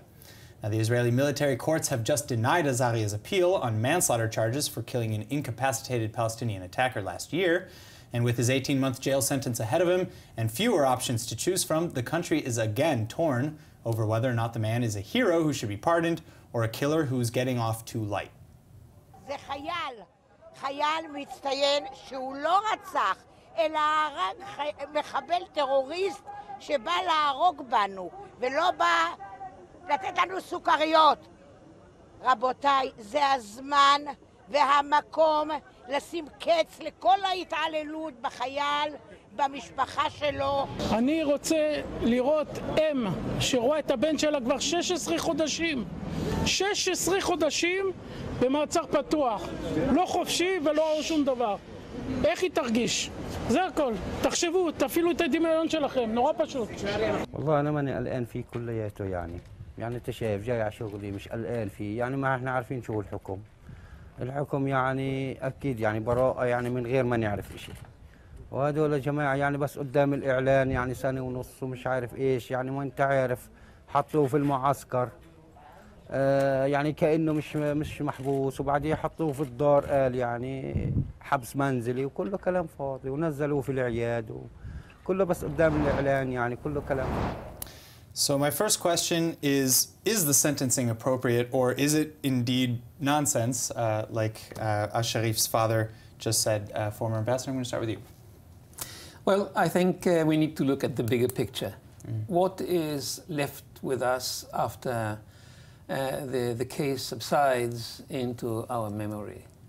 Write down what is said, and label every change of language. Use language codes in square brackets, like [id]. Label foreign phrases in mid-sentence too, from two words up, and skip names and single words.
[en] Now, the Israeli military courts have just denied Azaria's appeal on manslaughter charges for killing an incapacitated Palestinian attacker last year. And with his 18-month jail sentence ahead of him and fewer options to choose from, the country is again torn over whether or not the man is a hero who should be pardoned or a killer who's getting off too light. [he] זה חייל מצטיין שהוא לא רצח, אלא הרג מחבל טרוריסט שבא להרוג בנו, ולא בא לתת לנו סוכריות. רבותיי, זה הזמן והמקום לשים קץ לכל ההתעללות בחייל, במשפחה שלו. אני רוצה לראות אם שרואה את הבן שלה כבר 16 חודשים. 16 חודשים במעצר פתוח. לא חופשי ולא שום דבר. איך היא תרגיש? זה הכל. תחשבו, תפעילו את הדמיון שלכם. נורא פשוט. [ar] والله أنا ماني قلقان فيه كلياته يعني أنت شايف جاي على شغلي مش قلقان فيه يعني ما إحنا عارفين شو الحكم يعني أكيد يعني براءة يعني من غير ما نعرف إشي وهدول يا جماعة يعني بس قدام الإعلان يعني سنة ونص ومش عارف إيش يعني ما أنت عارف حطوه في المعسكر يعني كأنه مش محبوس وبعدين حطوه في الدار قال يعني حبس منزلي وكله كلام فاضي ونزلوه في العياد وكله بس قدام الإعلان يعني كله كلام فاضي. [en] So my first question is the sentencing appropriate, or is it indeed nonsense, like Al-Sharif's father just said? Former ambassador, I'm going to start with you. Well, I think we need to look at the bigger picture. What is left with us after the case subsides into our memory?